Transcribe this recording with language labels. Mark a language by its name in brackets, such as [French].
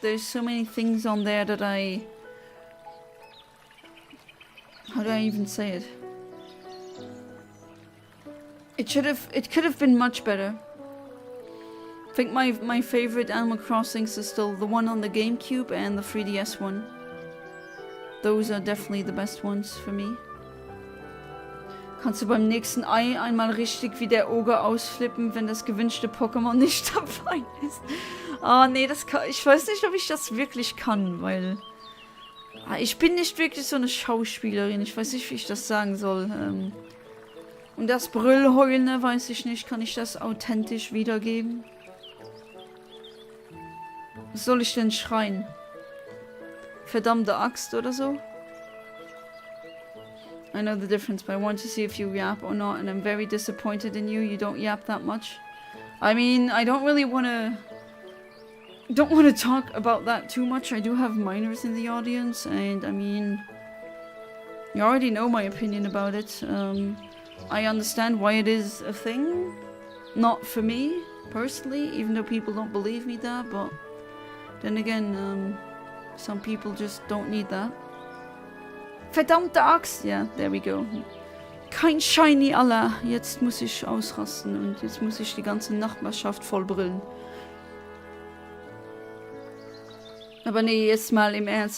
[English] There's so many things on there that how do I even say it? It could have been much better. I think my favorite Animal Crossings is still the one on the GameCube and the 3DS one. Those are definitely the best ones for me. [German] Kannst du beim nächsten Ei einmal richtig wie der Oger ausflippen, wenn das gewünschte Pokémon nicht dabei ist? Ah, nee, ich weiß nicht, ob ich das wirklich kann, weil ich bin nicht wirklich so eine Schauspielerin. Ich weiß nicht, wie ich das sagen soll. Und das Brüllheulen, weiß ich nicht, kann ich das authentisch wiedergeben? Was soll ich denn schreien? Verdammte Axt oder so? [English] I know the difference, but I want to see if you yap or not, and I'm very disappointed in you. You don't yap that much. I mean, I don't really want to talk about that too much. I do have minors in the audience, and I mean, you already know my opinion about it. I understand why it is a thing. Not for me, personally, even though people don't believe me that, but then again, some people just don't need that. [German] Verdammte Axt! [English] Yeah, there we go. [German] Kein Shiny Allah. Jetzt muss ich ausrasten und jetzt muss ich die ganze Nachbarschaft vollbrillen. Aber nee, jetzt mal im Ernst.